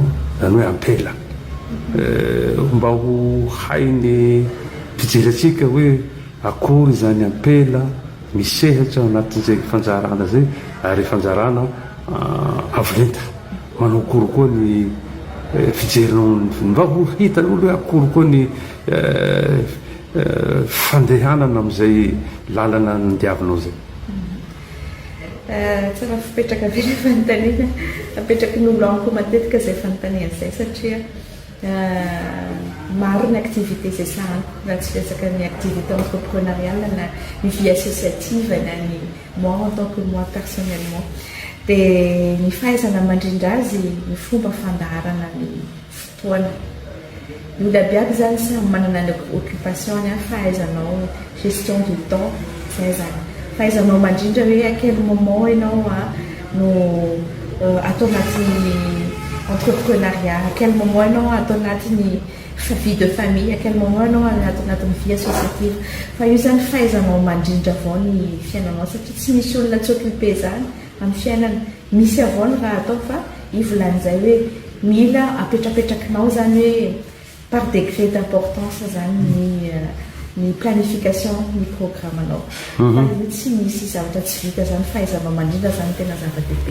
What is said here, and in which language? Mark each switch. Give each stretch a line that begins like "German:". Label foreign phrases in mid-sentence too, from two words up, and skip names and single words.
Malagasy: zany hoe ampela mba ho hainy mpijery atsika hoe akory zany ampela misehatra anatin'izay fanjarana zay ary fanjarana avolenta manao akory koa ny fijerinao mba ho hitan'olo hoe akory koa ny fandehanana amin'izay lalana nodiavinao zay tsara fipetraka be le fanontaniana apetraky ny olo amiko matetika zay fanontaniana zay satria maro ny activité zay sahaniko raha tsy resaka ny
French: activité entrepreneuriale
Malagasy: na ny
French: vie associative
Malagasy: na ny
French: moi en tant que moi personnellement
Malagasy: dia ny fahaizana mandrindra azy ny fomba fandaharana ny fotoana ny olona biaby zany samy manana ny occupation ny fahaizanao
French: gestion du temps
Malagasy: zay zany fahaizanao mandrindra hoe
French: à quel moment
Malagasy: ianao no atao anatin'ny entrepreneuriat
French: à quel moment
Malagasy: ianao atao anatin'ny vie
French: de famille à quel moment
Malagasy: ianao anatin'ny
French: vie associative
Malagasy: fa io zany fahaizanao mandrindra avao ny fiainanao satria tsy misy olona tsy occupé zany amin'ny fiainana misy avao ny raha atao fa ivolan'izay hoe mila apetrapetrakinao zany hoe
French: par degré d'importance
Malagasy: zany ny planification ny programme anao fa io tsy misy zavatra tsy vita zany fahaizanao mandrindra zany tena zava-dehibe